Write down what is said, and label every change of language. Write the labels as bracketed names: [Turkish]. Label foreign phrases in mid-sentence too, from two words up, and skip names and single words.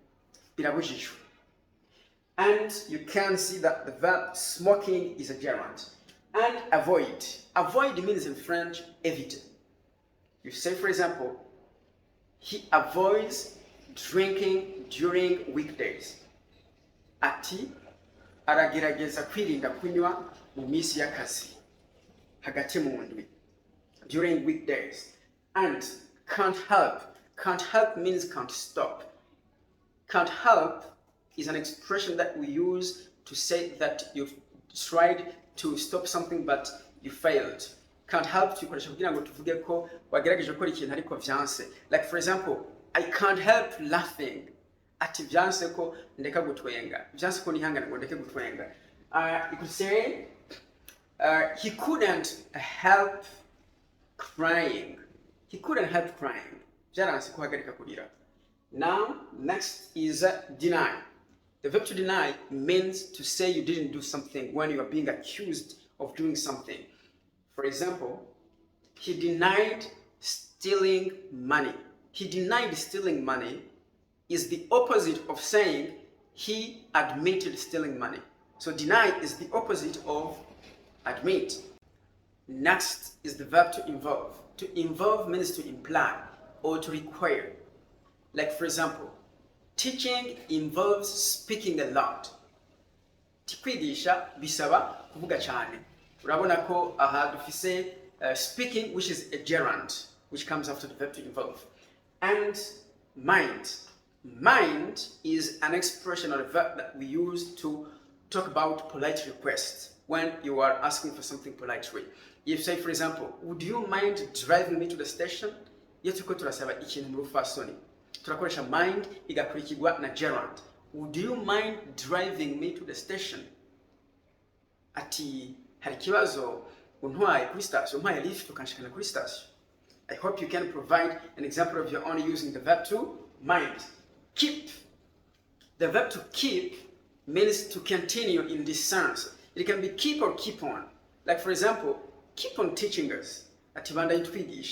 [English] And you can see that the verb smoking is a gerund. And avoid. Avoid means in French, éviter. You say, for example, he avoids drinking during weekdays. [Rundi] Ati aragerageza kwirinda kunywa mu minsi y'akazi hagati mu ndwi [English] during weekdays. And can't help. Can't help means can't stop. Can't help is an expression that we use to say that you've tried to stop something but you failed. Can't help [Rundi] tukoresha kugira ngo tuvuge ko wagerageje gukora ikintu ariko vyanse. [English] Like for example, I can't help laughing. [Rundi] Ati vyanse ko ndeka gutwenga. Vyanse ko nihangana ngo ndeke gutwenga. [English] You could say he couldn't help crying. He couldn't help crying. [Rundi] Vyaranse ko hagarika kurira. [English] Now, next is deny. The verb to deny means to say you didn't do something when you are being accused of doing something. For example, he denied stealing money. He denied stealing money is the opposite of saying he admitted stealing money. So deny is the opposite of admit. Next is the verb to involve. To involve means to imply or to require. Like for example, teaching involves speaking a lot. [Rundi] Tikwigisha bisaba kuvuga cyane. Urabona ko aha dufise [English] speaking, which is a gerund, which comes after the verb to involve. And mind. Mind is an expression or a verb that we use to talk about polite requests when you are asking for something politely. If say, for example, would you mind driving me to the station? [Rundi] Iyo turiko turasaba ikintu mu rufasoni, turakoresha mind igakurikirwa na gerund. [English] Would you mind driving me to the station? [Rundi] Ati hari kibazo untwaye kuri station, umpaye lift ukanshikana kuri station. [English] I hope you can provide an example of your own using the verb to mind. Keep. The verb to keep means to continue in this sense. It can be keep or keep on. Like for example, keep on teaching us. [Rundi] Atibanda Ntikigucike.